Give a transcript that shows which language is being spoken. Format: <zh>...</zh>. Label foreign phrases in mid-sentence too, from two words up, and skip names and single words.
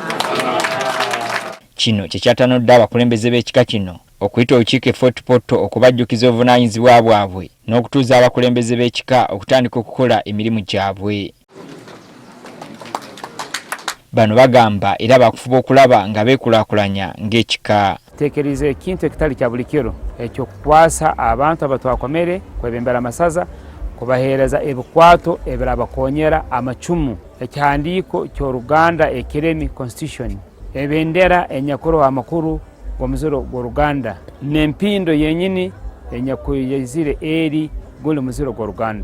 <lg>Kino kye kyatanudde abakulembeze b'ekika kino okuyita olukiiko e Fort Portal okubajjukiza obuvunaanyizibwa bwabwe n'okutuuza abakulembeze b'ekika okutandika okukola emirimu gyabwe. Bano bagamba era bakufuba okulaba nga beekulaakulanya ng'ekika.</lg> <ttj>Teekeriza ekintu ekitali kya buli kiro ekyokukwasa abantu abatwakomere kwebembera amasaza kubaheereza ebikwato ebirabakonyera amacumu ekihandiiko ky'Oluganda ekiremi Constitution ebendera enyakuro amakuru g'omuziro gw'Oluganda n'empindo yenyini enyakuyezire eri guli muziro gw'Oluganda.</ttj>